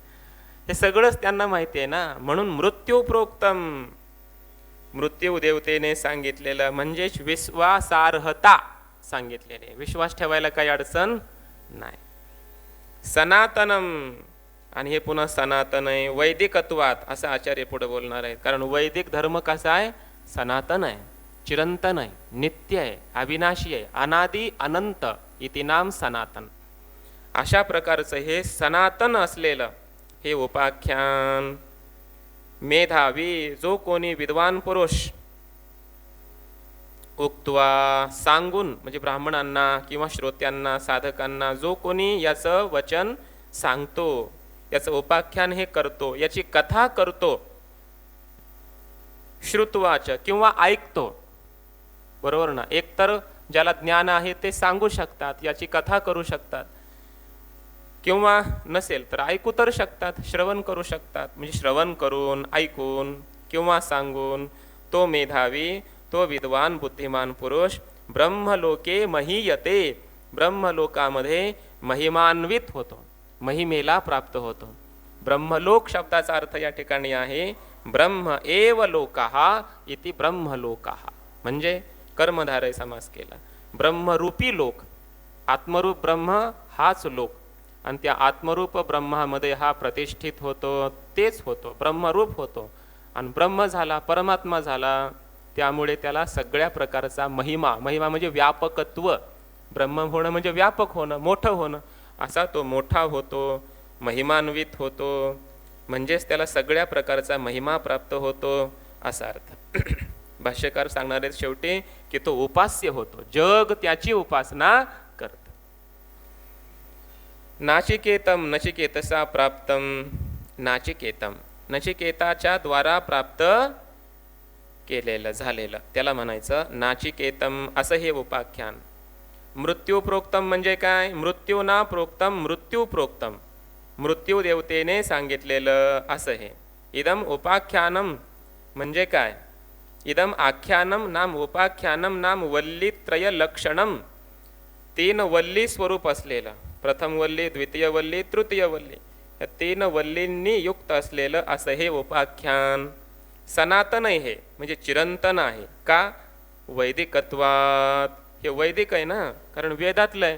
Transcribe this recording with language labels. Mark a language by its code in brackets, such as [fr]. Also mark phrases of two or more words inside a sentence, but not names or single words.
[mr] हे सगळंच त्यांना माहिती आहे ना. म्हणून [sa] मृत्यू प्रोक्तम, [mr] मृत्यू देवतेने सांगितलेलं म्हणजेच विश्वासार्हता सांगितलेले. विश्वास ठेवायला काही अडचण नाही. सनातनम, आणि हे पुन्हा सनातन आहे. वैदिकत्वात असं आचार्य पुढे बोलणार आहेत. कारण वैदिक धर्म कसा आहे? सनातन आहे, चिरंतन आहे, नित्य आहे, अविनाशी आहे, [sa] अनादि अनंत इति नाम सनातन. [mr] अशा प्रकारचं हे सनातन असलेलं हे उपाख्यान मेधावी, जो कोणी विद्वान पुरुष उक्त्वा सांगून, म्हणजे ब्राह्मणांना किंवा श्रोत्यांना, साधकांना जो कोणी याचं वचन सांगतो, याचं उपाख्यान हे करतो, याची कथा करतो, श्रुत्वाच किंवा ऐकतो, बरोबर ना. एकतर ज्याला ज्ञान आहे ते सांगू शकतात, याची कथा करू शकतात, किंवा नसेल तर ऐकू तर शकतात, श्रवण करू शकतात. म्हणजे श्रवण करून, ऐकून किंवा सांगून तो मेधावी, तो विद्वान बुद्धिमान पुरुष [sa] ब्रह्मलोके महीयते, [mr] ब्रह्मलोकामध्ये महिमान्वित होतो, महिमेला प्राप्त होतो. ब्रह्मलोक शब्दाचा अर्थ या ठिकाणी आहे [sa] ब्रह्म एव लोकाः इति ब्रह्मलोकाः, [mr] म्हणजे कर्मधारय समास केला. ब्रह्मरूपी लोक, आत्मरूप ब्रह्म हाच लोक, आणि त्या आत्मरूप ब्रह्मामध्ये हा प्रतिष्ठित होतो, तेच होतो, ब्रह्मरूप होतो. आणि ब्रह्म झाला, परमात्मा झाला, त्यामुळे त्याला सगळ्या प्रकारचा महिमा, महिमा म्हणजे व्यापकत्व, ब्रह्म होणं म्हणजे व्यापक होणं, मोठं होणं, असा तो मोठा होतो, महिमान्वित होतो, म्हणजेच त्याला सगळ्या प्रकारचा महिमा प्राप्त होतो असा अर्थ. भाष्यकार सांगणार आहेत शेवटी की तो उपास्य होतो, जग त्याची उपासना करतं. [sa] नाचिकेतम नचिकेतसा प्राप्तम, [mr] नाचिकेतम नचिकेताच्या द्वारा प्राप्त केलेलं झालेलं त्याला म्हणायचं नाचिकेतम, असं हे उपाख्यान. [sa] मृत्यू प्रोक्तम [mr] म्हणजे काय? [sa] मृत्यू ना प्रोक्तम मृत्यू प्रोक्तम, [mr] मृत्यू देवतेने सांगितलेलं असं हे. [sa] इदम उपाख्यानम [mr] म्हणजे काय? [sa] इदम आख्यानम नाम उपाख्यानम नाम वल्लीत्रय लक्षणम, [mr] तीन वल्ली स्वरूप असलेलं, प्रथम वल्ली, द्वितीय वल्ली, तृतीय वल्ली, या तीन वल्लींनी युक्त असलेलं असं हे उपाख्यान. सनातन हे म्हणजे चिरंतन आहे. का? वैदिकत्वात, हे वैदिक आहे ना, कारण वेदातलं आहे.